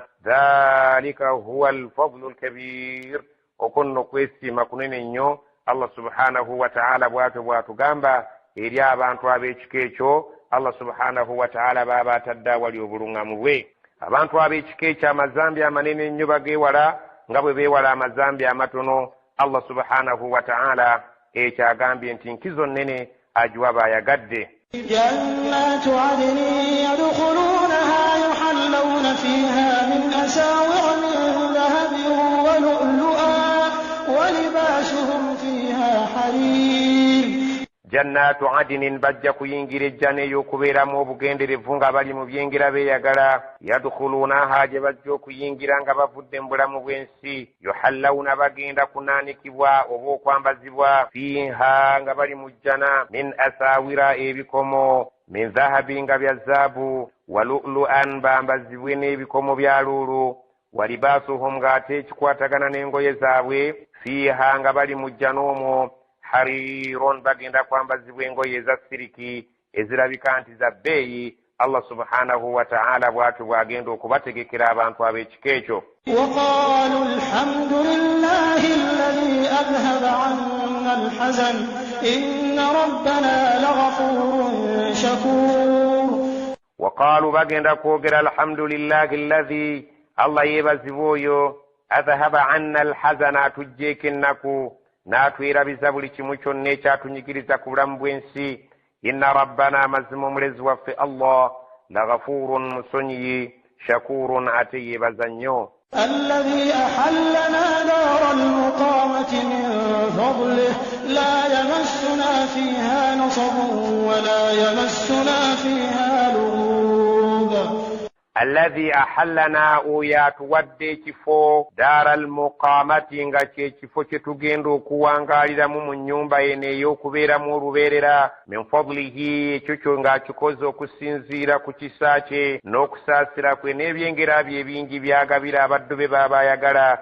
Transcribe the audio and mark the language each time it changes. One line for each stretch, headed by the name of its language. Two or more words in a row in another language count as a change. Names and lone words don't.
Arabic: ذلك هو الفضل الكبير,
Ganda: okwo nno kwesiima kunene nnyo
Arabic: الله سبحانه وتعالى
Ganda: bw'atugamba eri abantu ab'ekika ekyo.
Arabic: الله سبحانه وتعالى
Ganda: baba atadde awali obuluŋŋamu bwe. abantu ab'ekika ekyo amazambi amanene ennyo bageewala nga bwe beewala amazambi amatono.
Arabic: الله سبحانه وتعالى
Ganda: ekyo agambye nti nkizo nnene agiwa baayagadde.
Arabic: جنات عدن يدخلونها يحلون فيها من أساور من ذهب ولؤلؤا ولباسهم فيها حرير. جنات عدن,
Ganda: bajja kuyingira ejjana ey'okubeeramu obugenderevu nga bali mu byengera beeyagala. yadkhulunaha, gye bajja okuyingira nga bavudde mu bulamu bw'ensi. yuhallawuna, bagenda kunaanikibwa oba okwambazibwa. fiiha, nga bali mu jjana.
Arabic: من أساور,
Ganda: ebikomo.
Arabic: من ذهب,
Ganda: nga bya zaabu.
Arabic: ولؤلؤا,
Ganda: bambazibwe n'ebikomo bya luulu.
Arabic: ولباسهم,
Ganda: ng'ate ekikwatagana n'engoye zaabwe. fiiha, nga bali mu jjana omwo. hariron, bagenda kwambazibwa engoye eza siriki ezirabika nti za bbeeyi.
Arabic: الله سبحانه وتعالى
Ganda: bw'atyo bw'agenda okubategekera abantu ab'ekika ekyo.
Arabic: وقالوا الحمد لله الذي أذهب عنا الحزن إن ربنا لغفور شكور.
Ganda: وقالوا bagenda kwogera
Arabic: الحمد لله الذي,
Ganda: allah yeebazibwa oyo
Arabic: أذهب عنا الحزن,
Ganda: atugjeeko ennaku n'atwerabiza buli kimu kyonna ekyatunyigiriza ku bulamu bw'ensi.
Arabic: إن ربنا,
Ganda: amazima omulezi waffe allah lagafurun, musonyiyi, shakurun, ate yeebaza nnyo.
Arabic: الذي أحلنا دار المقامة من فضله لا يمسنا فيها نصب ولا يمسنا فيها لغوب. الذي أحلنا,
Ganda: oyo atuwadde ekifo
Arabic: دار المقامة,
Ganda: nga kyekifo kye tugenda okuwangaaliramu mu nnyumba eno ey'okubeeramu olubeerera.
Arabic: من فضله,
Ganda: ekyo kyo ng'akikoze okusinziira ku kisa kye n'okusaasira kwe n'ebyengera bye ebingi byagabira abaddu be baba ayagala.